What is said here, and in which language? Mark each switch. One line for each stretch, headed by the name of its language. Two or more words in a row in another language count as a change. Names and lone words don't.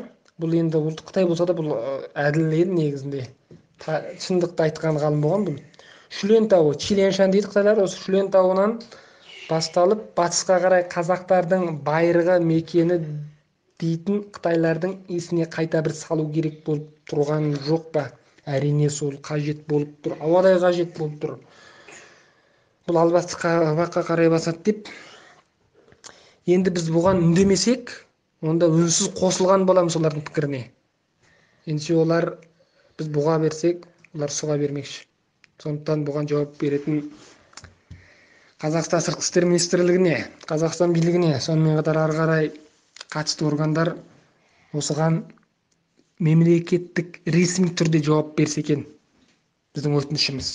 Kyrgyz: Бул енді Улуттук Кытай болсо да бул адил эле негизинде. Чындыкты айткан гаалым болгон бул. Шүлен табы, Чиляншан дейт кытайлар, ошо Шүлен табынан башталып батышка карай казактардын байыргы мекени дейтин кытайлардын эсине кайта бир салуу керек болуп турган жок ба?
Kazakh: Әрине сол кажет болуп тур, абадай кажет болуп тур.
Kyrgyz: Бул албасты кабакка карай басат деп.
Kazakh: Енді біз бұған үндемесек, онда үнсіз қосылған боламыз олардың пікіріне. Ендеше олар біз бұға берсек, олар суға бермекші. Сондықтан бұған жауап беретін Қазақстан Сыртқы істер министрлігіне, Қазақстан билігіне, сонымен қатар ары қарай қатысты органдар осыған мемлекеттік ресми түрде жауап берсе екен, біздің өтінішіміз.